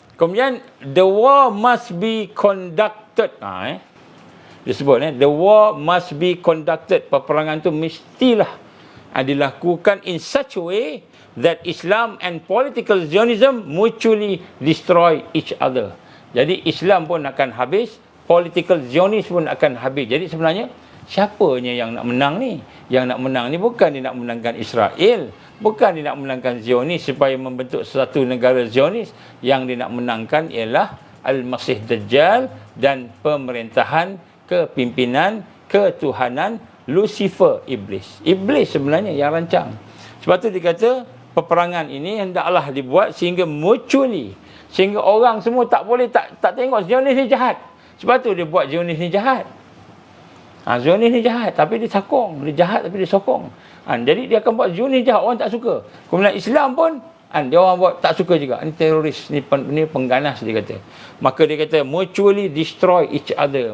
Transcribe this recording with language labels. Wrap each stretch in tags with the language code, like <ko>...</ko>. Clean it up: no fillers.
<ms>Kemudian</ms> <en>the war must be conducted.</en> <ms>Disebut</ms> <en>the war must be conducted.</en> <ms>Peperangan tu mestilah dilakukan</ms> <en>in such a way that Islam and political Zionism mutually destroy each other.</en> <ms>Jadi Islam pun akan habis, political Zionis pun akan habis. Jadi sebenarnya siapanya yang nak menang ni? Yang nak menang ni bukan dia nak menangkan Israel, bukan dia nak menangkan Zionis supaya membentuk satu negara Zionis. Yang dia nak menangkan ialah Al-Masih Dajjal dan pemerintahan, kepimpinan, ketuhanan Lucifer, Iblis. Iblis sebenarnya yang rancang. Sebab tu dia kata peperangan ini hendaklah dibuat sehingga</ms> <en>mutually,</en> <ms>sehingga orang semua tak boleh tak tengok Zionis ni jahat. Sebab tu dia buat Zionis ni jahat. Zionis ni jahat tapi dia sokong, dia jahat tapi dia sokong. Jadi dia akan buat Zionis jahat, orang tak suka. Kemudian Islam pun dia orang buat tak suka juga. Ni teroris, ni pengganas dia kata. Maka dia kata</ms> <en>mutually destroy each other.</en>